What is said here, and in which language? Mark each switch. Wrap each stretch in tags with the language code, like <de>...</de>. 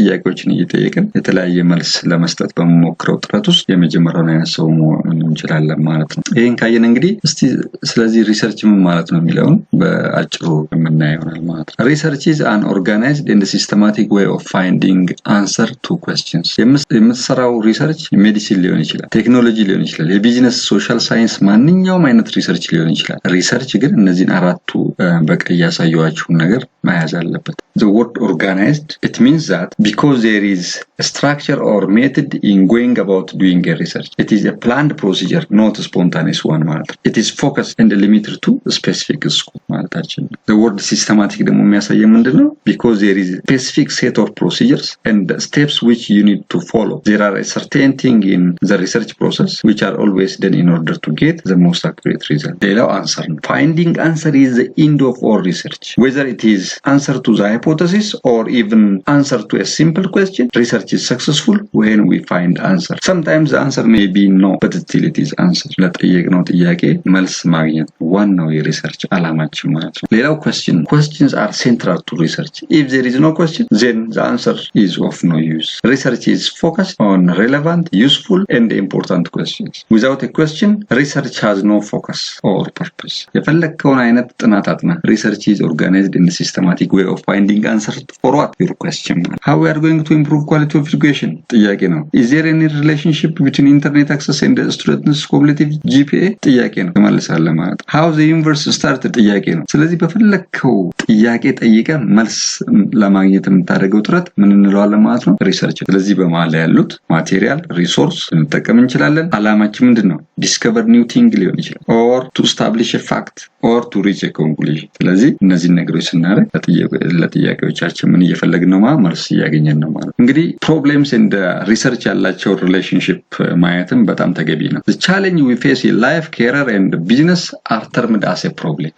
<am>ጥያቄዎችን እየጠየቅን የተለያየ መልስ ለመስጠት በመሞክረው ጥረት ውስጥ የመጀመሪያውን አይነት ሰው መሆን እንችላለን ማለት ነው። ይሄን ካየን እንግዲህ እስቲ ስለዚህ ሪሰርች ምን ማለት ነው የሚለውን በአጭሩ የምናየው ይሆናል ማለት ነው።</am> <en>Research is an organized and systematic way of finding answer to questions.</en> <am>የምትሰራው ሪሰርች ሜዲሲን ሊሆን ይችላል፣ ቴክኖሎጂ ሊሆን ይችላል፣ የቢዝነስ ሶሻል ሳይንስ ማንኛውም አይነት ሪሰርች ሊሆን ይችላል። ሪሰርች ግን እነዚህን አራቱ በቀይ ያሳየኋችሁን ነገር መያዝ አለበት።</am> <en>The word organized, it means that because there is a structure or method in going about doing a research, it is a planned procedure, not a spontaneous one ማለት ነው። It is focused and limited to a specific scope ማለታችን ነው። The word systematic</en> <am>ደግሞ የሚያሳየው ምንድነው?</am> <en>Because there is a specific set of procedures and steps which you need to follow. There are a certain thing in the research process which are always done in order to get the most accurate result. ሌላው answer ነው። Finding answer is the end of all research. Whether it is answer to the hypothesis or even answer to a simple question, research is successful when we find answer. Sometimes the answer may be no, but still it is answer.</en> <am>ለጠየቅነው ጥያቄ መልስ ማግኘት ዋናው የሪሰርች ዓላማችን ማለት ነው። ሌላው</am> <en>questions are central to research. If there is no question, then the answer is of no use. Research is focused on relevant, useful and important questions. Without a question, research has no focus or purpose.</en> <am>የፈለከውን አይነት ጥናት አጥና</am> <en>research is organized in a systematic way of finding answer for what your question. How we are going to improve quality of education?</en> <am>ጥያቄ ነው።</am> <en>Is there any relationship between internet access and the students' cumulative GPA?</en> <am>ጥያቄ ነው። ተመልሳለህ ማለት</am> <en>how the universe started?</en> <am>ጥያቄ ነው። ስለዚህ በፈለከው ጥያቄ ጠይቀ መልስ ለማግኘት የምታደርገው ጥረት ምን እንለዋለን ማለት ነው? ሪሰርች። ስለዚህ በመሃል ላይ ያሉት ማቴሪያል ሪሶርስ እንጠቀም እንችላለን። ዓላማችን ምንድነው? ዲስከቨር ኒው ቲንግ ሊሆን ይችላል</am> <en>or to establish a fact or to reach a conclusion።</en> <am>ስለዚህ እነዚህ ነገሮች ስናደርግ ለጥያቄዎቻችን ምን እየፈለግን ነው ማለት መልስ እያገኘን ነው ማለት። እንግዲህ ፕሮብሌምስ እንደ ሪሰርች ያላቸው ሪሌሽንሺፕ ማየትም በጣም ተገቢ ነው።</am> <en>the challenge we face in life, career and business are termed as a problem.</en>